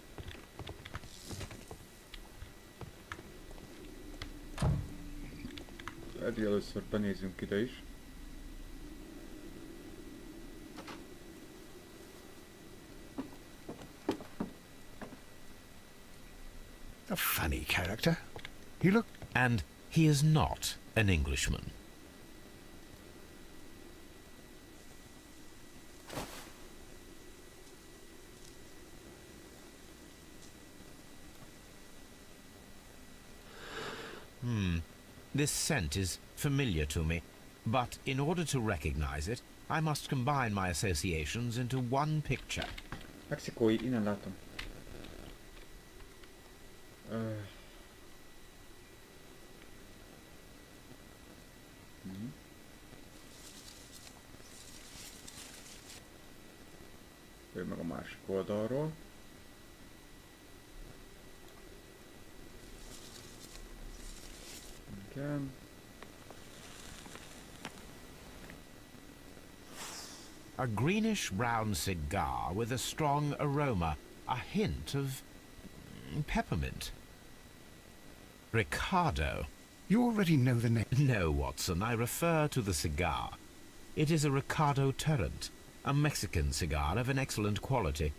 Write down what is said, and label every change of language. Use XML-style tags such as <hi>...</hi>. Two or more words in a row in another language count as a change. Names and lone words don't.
<hu>Eddig először benézünk ide is.</hu> <en>A funny character. He look... And he is not an Englishman. This scent is familiar to me, but in order to recognize it, I must combine my associations into one picture.</en> <hu>Mexikói, innen látom. Ő meg a másik oldalról. Igen.</hu> <en>A greenish-brown cigar with a strong aroma, a hint of peppermint. Ricardo. You already know the name. No, Watson, I refer to the cigar. It is a Ricardo Turrent, a Mexican cigar of an excellent quality.</en>